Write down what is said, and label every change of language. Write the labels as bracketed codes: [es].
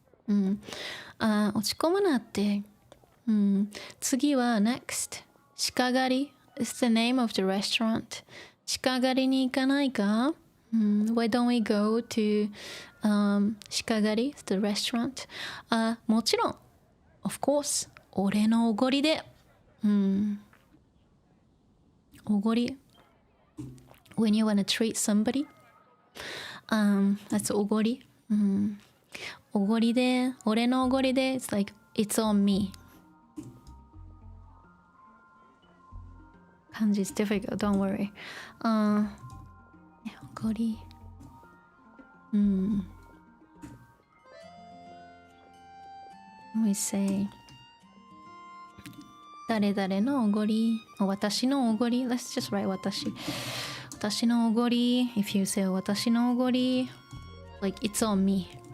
[ja] 落ち込むなって。次は next. [en] 鹿狩り is the name of the restaurant. [ja] 鹿狩りに行かないか？ [en] Why don't we go to鹿狩り the restaurant? [ja] もちろん [en] of course [ja] 俺のおごりで。 [en] おごり when you wanna treat somebody that's おごり。 [ja] おごりで俺のおごりで [en] it's like it's on me。漢字 is difficult, don't worry。 [ja] おごり。 [en] We say 誰々のおごり、私のおごり。 Let's just write 私のおごり。 If you say 私のおごり like it's on me。